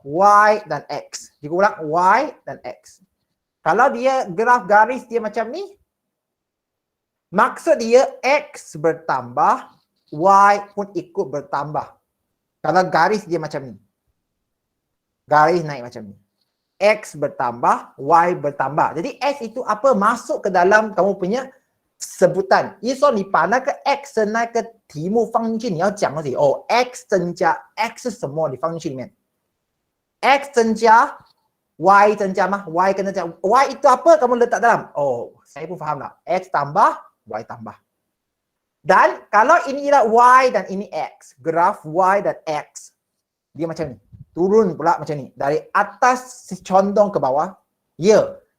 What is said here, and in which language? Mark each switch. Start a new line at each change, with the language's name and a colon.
Malay: Y dan X. Cikgu ulang, Y dan X. Kalau dia graf garis dia macam ni, maksud dia X bertambah, Y pun ikut bertambah. Kalau garis dia macam ni. Garis naik macam ni. X bertambah, Y bertambah. Jadi X itu apa? Masuk ke dalam kamu punya sebutan.
Chinese: 也说你把那个 X 的那个题目放进去，你要讲的是哦 X 增加 X 是什么？你放进去里面。 X 增加 Y 增加吗 ？Y 跟着讲 Y
Malay: itu apa? Kamu letak dalam. Oh, saya pun faham lah. X tambah, Y tambah. Dan kalau ini ialah Y dan ini X, graf Y dan X, dia macam ni. Turun pula macam ni. Dari atas condong ke bawah. Ya.